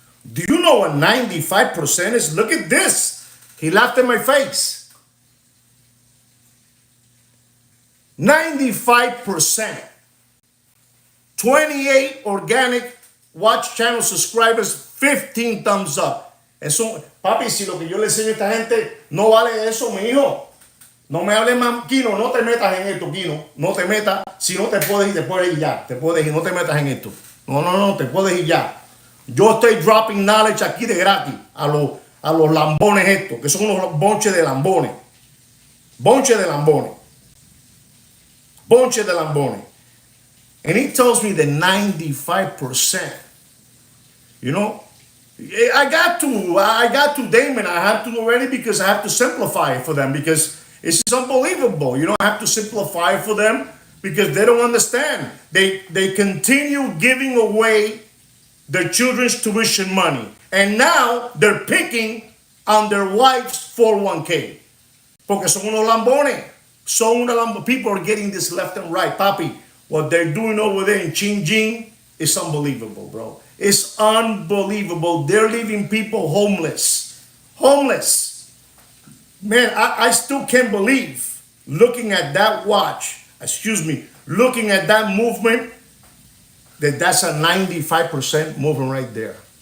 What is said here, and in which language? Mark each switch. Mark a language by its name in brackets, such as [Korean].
[English] Do you know what 95% is? Look at this. He laughed in my face. 95%. 28 organic watch channel subscribers, 15 thumbs up. [Spanish] Eso, papi, si lo que yo le enseño a esta gente no vale eso, mi hijo. No me hables más, Kino, no te metas en esto, Kino. No te metas, si no te puedes ir ya. Te puedes ir, no te metas en esto. No, te puedes ir ya. Yo estoy [English] dropping knowledge [Spanish] aquí de gratis a los lambones estos, que son unos bonches de lambones. Bonches de lambones. Bonches de lambones. [English] And he tells me that 95%. You know, I got to Damon. I have to already because I have to simplify it for them because it's unbelievable. You know, I have to simplify it for them because they don't understand. They continue giving away their children's tuition money. And now they're picking on their wife's 401k. [Spanish] Porque son unos lambones. [English] People are getting this left and right. Papi, what they're doing over there in Xinjiang is unbelievable, bro. It's unbelievable. They're leaving people homeless. Homeless. Man, I still can't believe looking at that watch, looking at that movement, that's a 95% movement right there.